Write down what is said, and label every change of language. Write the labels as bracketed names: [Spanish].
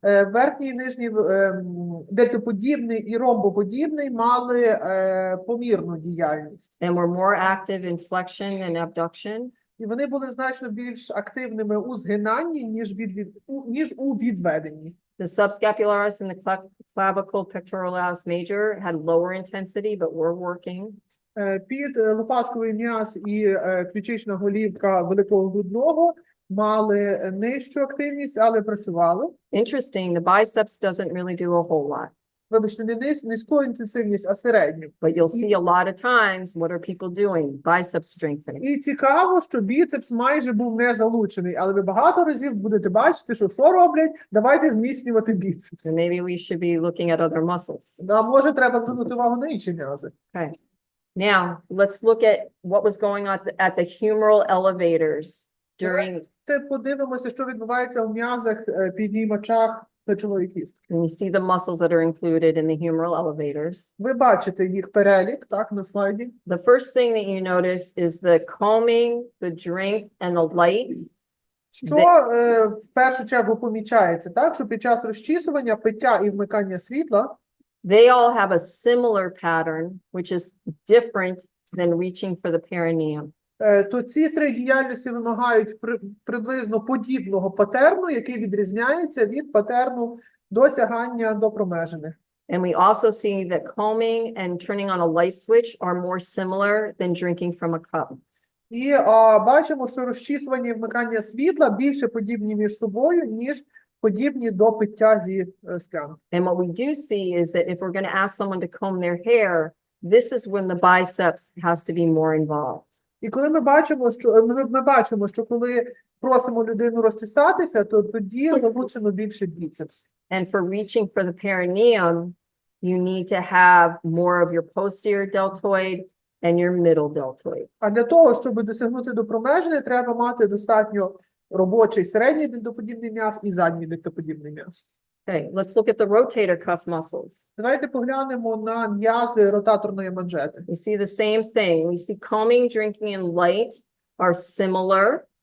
[Ukrainian] Верхній і нижній дельтоподібний і ромбоподібний мали помірну діяльність. [English] And were more active in flexion than abduction. [Ukrainian] І вони були значно більш активними у згинанні, ніж у відведенні. [English] The subscapularis and the clavicle pectoralis major had lower intensity, but were working. [Ukrainian] Під лопатковий м'яз і ключична голівка великого грудного мали нижчу активність, але працювали. [English] Interesting, the biceps doesn't really do a whole lot, [Ukrainian] Вибачте, не низьку інтенсивність, а середню. [English] but you'll see a lot of times, what are people doing? Bicep strengthening. [Ukrainian] І цікаво, що біцепс майже був не залучений, але ви багато разів будете бачити, що роблять, давайте зміцнювати біцепс. [English] And maybe we should be looking at other muscles. [Ukrainian] А може треба звернути увагу на інші м'язи. [English] Okay. Now, let's look at what was going on at the humeral elevators during, [Ukrainian] Подивимося, що відбувається у м'язах піднімачах плечової кістки. [English] and you see the muscles that are included in the humeral elevators. [Ukrainian] Ви бачите їх перелік, так, на слайді. [English] The first thing that you notice is the combing, the drink, and the light. [Ukrainian] Що в першу чергу помічається, так, що під час розчісування, пиття і вмикання світла [English] They all have a similar pattern, which is different than reaching for the perineum. [Ukrainian] то ці три діяльності вимагають приблизно подібного патерну, який відрізняється від патерну досягання до промежини. [English] And we also see that combing and turning on a light switch are more similar than drinking from a cup. [Ukrainian] І бачимо, що розчісування і вмикання світла більше подібні між собою, ніж подібні до пиття зі склянки. [English] And what we do see is that if we're going to ask someone to comb their hair, this is when the biceps has to be more involved. [Ukrainian] І коли ми бачимо, що коли просимо людину розчесатися, то тоді залучено більше біцепс. [English] And for reaching for the perineum, you need to have more of your posterior deltoid and your middle deltoid. [Ukrainian] А для того, щоб досягнути до промежини, треба мати достатньо робочий середній дельтоподібний м'яз і задній дельтоподібний м'яз. [English] Okay, let's look at the rotator cuff muscles. [Ukrainian] Давайте поглянемо на м'язи ротаторної манжети. [English] We see the same thing. We see combing, drinking, and light are similar.